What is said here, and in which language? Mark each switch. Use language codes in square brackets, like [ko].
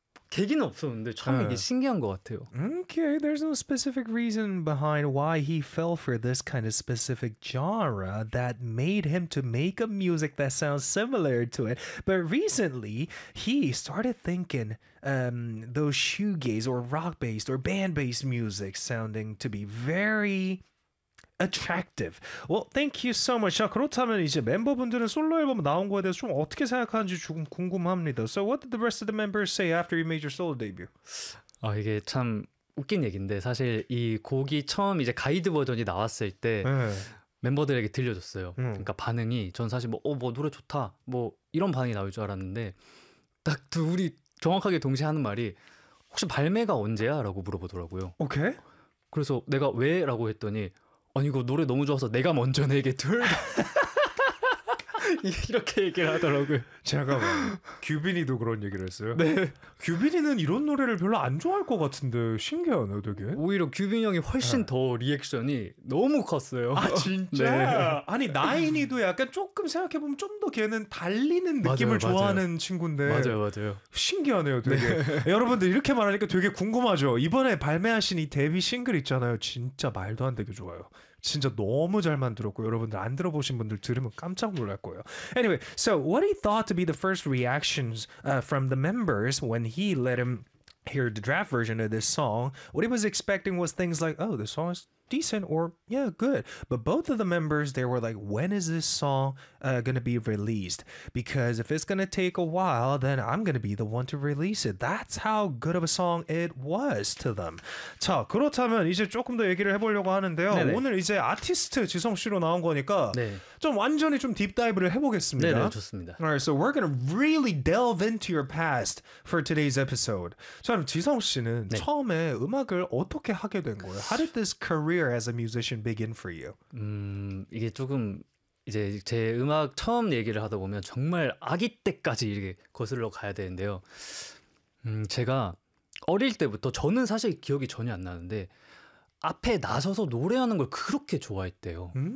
[ko] 계기는 없었는데 처음에 이게 신기한 것 같아요. [en] Okay, there's no specific reason behind why he fell for this kind of specific genre that made him to make a music that sounds similar to it. But recently, he started thinking those shoegaze or rock-based or band-based music sounding to be very attractive. Well, thank you so much. [ko] 자, 그렇다면 이제 멤버분들은 솔로 앨범 나온 거에 대해서 좀 어떻게 생각하는지 조금 궁금합니다. [en] So what did the rest of the members say after you made your solo debut? [ko] 이게 참 웃긴 얘기인데 사실 이 곡이 처음 이제 가이드 버전이 나왔을 때 네. 멤버들에게 들려줬어요. 그러니까 반응이 전 사실 뭐 노래 좋다. 뭐 이런 반응이 나올 줄 알았는데 딱 둘이 정확하게 동시에 하는 말이 혹시 발매가 언제야? 라고 물어보더라고요. 오케이. 그래서 내가 왜? 라고 했더니 아니 이거 노래 너무 좋아서 내가 먼저 내게 둘 다 이렇게 얘기를 하더라고요. 잠깐만, 규빈이도 그런 얘기를 했어요? 네. 규빈이는 이런 노래를 별로 안 좋아할 것 같은데 신기하네요 되게. 오히려 규빈이 형이 훨씬 네. 더 리액션이 너무 컸어요. 아 진짜? 네. 아니 나인이도 약간 조금 생각해보면 좀 더 걔는 달리는 느낌을 맞아요, 좋아하는 맞아요. 친구인데 맞아요 맞아요. 신기하네요 되게. 네. 여러분들 이렇게 말하니까 되게 궁금하죠. 이번에 발매하신 이 데뷔 싱글 있잖아요. 진짜 말도 안 되게 좋아요. 진짜 너무 잘 만들었고 여러분들 안 들어보신 분들 들으면 깜짝 놀랄 거예요. [en] Anyway, so what he thought to be the first reactions from the members when he let him hear the draft version of this song, what he was expecting was things like, oh, this song is decent or, yeah, good. But both of the members, they were like, when is this song going to be released? Because if it's going to take a while, then I'm going to be the one to release it. That's how good of a song it was to them. [ko] 자, 그렇다면 이제 조금 더 얘기를 해보려고 하는데요. 네네. 오늘 이제 아티스트 지성 씨로 나온 거니까 네. 좀 완전히 좀 딥다이브를 해보겠습니다. 네, 좋습니다. [en] Alright, so we're going to really delve into your past for today's episode. [ko] 자, 지성 씨는 네. 처음에 음악을 어떻게 하게 된 거예요? [en] How did this career career as a musician begin for you? [ko] 이게 조금 이제 제 음악 처음 얘기를 하다 보면 정말 아기 때까지 이렇게 거슬러 가야 되는데요. 제가 어릴 때부터 저는 사실 기억이 전혀 안 나는데 앞에 나서서 노래하는 걸 그렇게 좋아했대요.